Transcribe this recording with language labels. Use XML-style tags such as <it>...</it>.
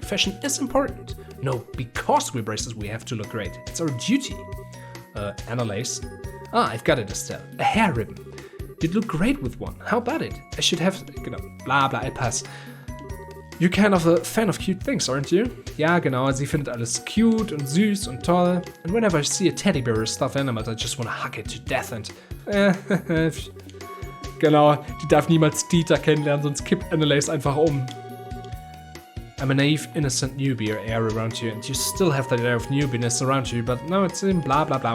<en>Fashion is important. No, because we're bracers, we have to look great. It's our duty. Annalace. Ah, I've got it, Estelle. A hair ribbon. You'd look great with one. How about it? I should have...</en> <de>Genau, bla bla,</de> <en>I pass. You're kind of a fan of cute things, aren't you?</en> <de>Ja, genau, sie findet alles cute und süß und toll.</de> <en>And whenever I see a teddy bear or stuffed animal, I just want to hug it to death and...</en> <de>Genau, die darf niemals Dieter kennenlernen, sonst kippt Annalise einfach um.</de> <en>I'm a naive, innocent newbie air around you, and you still have that air of newbiness around you, but no, it's in bla bla bla.</en>